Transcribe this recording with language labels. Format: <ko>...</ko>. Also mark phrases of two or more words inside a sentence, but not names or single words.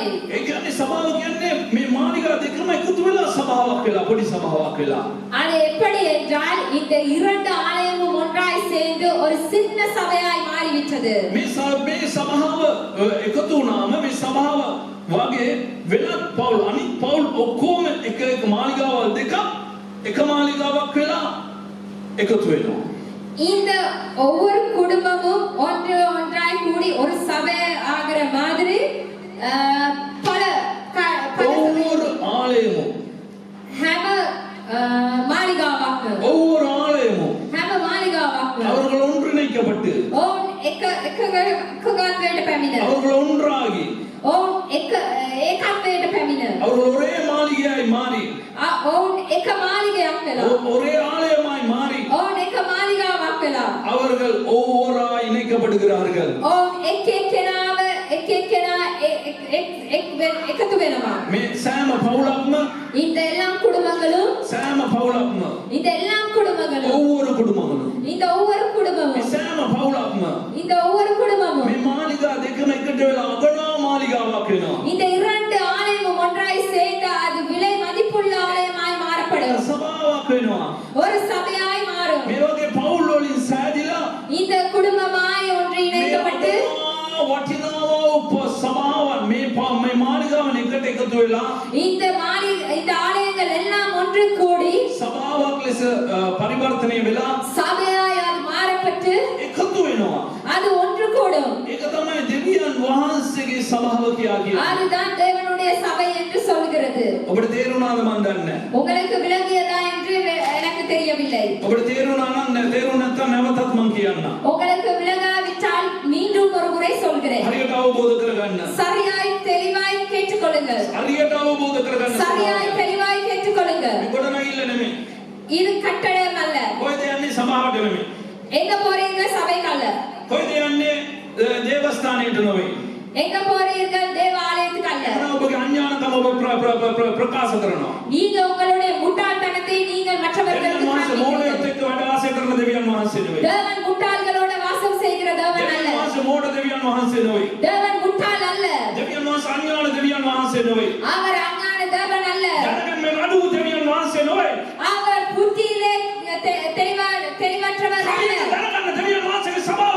<si>ඒ කියන්නේ සභාව කියන්නේ මේ මාලිගා දෙකම එකතු වෙලා සභාවක් වෙලා පොඩි සභාවක් වෙලා</si> <ta>அது எப்படி என்றால் இந்த இரண்டு ஆலயமும் ஒன்றாய் சேர்ந்து ஒரு சின்ன சபையாய் மாறிவிட்டது</ta> <si>මේ සභාව එකතු වුණාම මේ සභාව වගේ වෙනත් පවුල් අනිත් පවුල් ඔක්කොම එක මාලිගාවල් දෙකක් එක මාලිගාවක් වෙලා එකතු වෙනවා</si> <ta>இந்த ஒவ்வொரு குடும்பமும் ஒன்றாய் கூடி ஒரு சபை ஆகிற மாதிரி பல ஒவ்வொரு ஆலயமும்</ta> <si>හැම මාලිගාවක්</si> <ta>ஒவ்வொரு ஆலயமும்</ta> <si>හැම මාලිගාවක්</si> <ta>அவர்கள் ஒன்றிணைக்கப்பட்டு</ta> <si>ඔවුන් එකගත්වයට පැමිණ</si> <ta>அவர்கள் ஒன்றாகி</ta> <si>ඔවුන් ඒකත්වයට පැමිණ</si> <ta>அவர்கள் ஒரே மாளிகையாய் மாறி</ta> <si>ඔවුන් එක මාලිගයක් වෙලා</si> <ta>ஒரே ஆலயமாய் மாறி</ta> <si>ඔවුන් එක මාලිගාවක් වෙලා</si> <ta>அவர்கள் ஒவ்வொருவராய் இணைக்கப்படுகிறார்கள்</ta> <si>ඔවුන් එක්කෙනාව එක්කෙනා එකතු වෙනවා මේ සෑම පවුලක්ම</si> <ta>இந்த எல்லா குடும்பங்களும்</ta> <si>සෑම පවුලක්ම</si> <ta>இந்த எல்லா குடும்பங்களும் ஒவ்வொரு குடும்பங்களும் இந்த ஒவ்வொரு</ta> <si>මේ</si> <ta>குடும்பமும்</ta> <si>සෑම පවුලක්ම</si> <ta>இந்த ஒவ்வொரு குடும்பமும்</ta> <si>මේ මාලිගා දෙකම එකට වෙලා අගනා මාලිගාවක් වෙනවා</si> <ta>இந்த இரண்டு ஆலயமும் ஒன்றாய் சேர்ந்து அது விலை மதிப்புள்ள ஆலயமாய் மாறப்படும்</ta> <si>සභාවක් වෙනවා</si> <ta>ஒரு சபையாய் மாறும்</ta> <si>මේ වගේ පවුල් වලින් සෑදිලා</si> <ta>இந்த குடும்பமாய் ஒன்று இணைக்கப்பட்டு</ta> <si>වටිනාව සභාවන් මේ මාලිගාවන් එකට එකතු වෙලා</si> <ta>இந்த ஆலயங்கள் எல்லாம் ஒன்று கூடி</ta> <si>සභාවක් ලෙස පරිවර්තනය වෙලා</si> <ta>சபையாய் அது மாறப்பட்டு</ta> <si>එකතු වෙනවා</si> <ta>அது ஒன்று கூடும்</ta> <si>ඒක තමයි දෙවියන් වහන්සේගේ සභාව කියා කියන්නේ</si> <ta>அதுதான் தேவனுடைய சபை என்று சொல்கிறது</ta> <si>ඔබට තේරුණාද මන් දන්නේ</si> <ta>உங்களுக்கு விளங்கியதா என்று எனக்கு தெரியவில்லை</ta> <si>ඔබට තේරුණා නම් තේරුණ නැත්නම් නැවතත් මං කියන්නම්</si> <ta>உங்களுக்கு விளங்காவிட்டால் மீண்டும் ஒரு முறை சொல்கிறேன்</ta> <si>හරියට අවබෝධ කරගන්න</si> <ta>சரியாய் தெளிவாய் கேட்டுக்கொள்ளுங்கள்</ta> <si>හරියට අවබෝධ කරගන්න</si> <ta>சரியாய் தெளிவாய் கேட்டுக்கொள்ளுங்கள்</ta> <si>මේ ගොඩනැගිල්ල නෙමෙයි</si> <ta>இது கட்டடம் அல்ல</ta> <si>කොහෙද යන්නේ සභාවට නෙමෙයි</si> <ta>எங்க போறீங்க சபைக்கு அல்ல</ta> <si>කොහෙද යන්නේ දේවස්ථානයට නෙවෙයි</si> <ta>எங்க போறீர்கள் தேவாலயத்துக்கு அல்ல</ta> <si>එහෙනම් ඔබගේ අඥානකම ඔබ ප්‍රකාශ කරනවා</si> <ta>நீங்க உங்களுடைய முட்டாள்தனத்தை நீங்கள் மற்றவர்களுக்கு</ta> <si>දෙවියන් වහන්සේ</si> <ta>காண்பிக்கிறீர்கள்.</ta> <si>මෝඩයත් එක්ක වැඩ ආශය කරන දෙවියන් වහන්සේ නෙවෙයි</si> <ta>தேவன் முட்டாள்களோட வாசம் செய்கிற தேவன்</ta> <si>දෙවියන්</si> <ta>அல்ல</ta> <si>වහන්සේ මෝඩ දෙවියන් වහන්සේ නෙවෙයි</si> <ta>தேவன் முட்டாள் அல்ல</ta> <si>දෙවියන් වහන්සේ අඥාන දෙවියන් වහන්සේ නෙවෙයි</si> <ta>அவர் அஞ்ஞான தேவன் அல்ல</ta> <si>දැනගෙන මේ අඩු දෙවියන් වහන්සේ නෙවෙයි</si> <ta>அவர் புத்தியிலே தெளிவற்றவர் அல்ல</ta> <si>දැනගන්න දෙවියන් වහන්සේගේ</si>